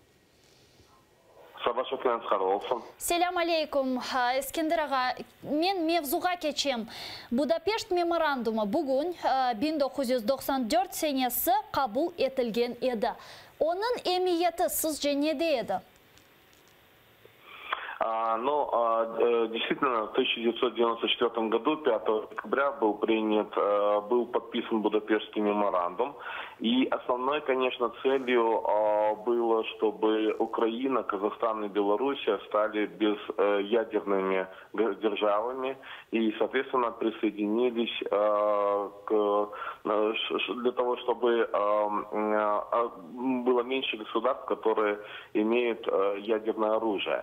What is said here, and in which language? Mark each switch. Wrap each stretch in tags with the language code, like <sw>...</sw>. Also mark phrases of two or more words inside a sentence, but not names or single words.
<crh>Sabah şoklarınız qarşı olsun.</crh> <ar>سلام عليكم.</ar> <crh>Eskender ağa, men mevzuga keçem. Budapest memorandumu bugün 1994 senesi kabul etilgen edi. Onun emniyeti sizce nede edi?</crh> <ru>Действительно, в 1994 году, 5 декабря, был подписан Будапештский меморандум. И основной, конечно, целью было, чтобы Украина, Казахстан и Белоруссия стали безъядерными державами и, соответственно, присоединились для того, чтобы было меньше государств, которые имеют ядерное оружие.</ru>